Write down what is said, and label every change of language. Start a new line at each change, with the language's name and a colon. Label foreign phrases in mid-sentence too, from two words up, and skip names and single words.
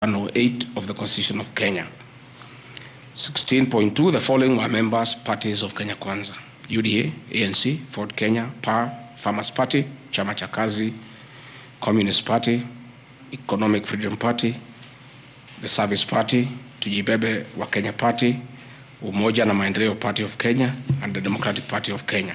English: 108 of the Constitution of Kenya. 16.2, the following are members, parties of Kenya Kwanza: UDA, ANC, Ford Kenya, PAR, Farmers Party, Chama cha Kazi, Communist Party, Economic Freedom Party, the Service Party, Tujibebe wa Kenya Party, Umoja na Maendeleo Party of Kenya, and the Democratic Party of Kenya.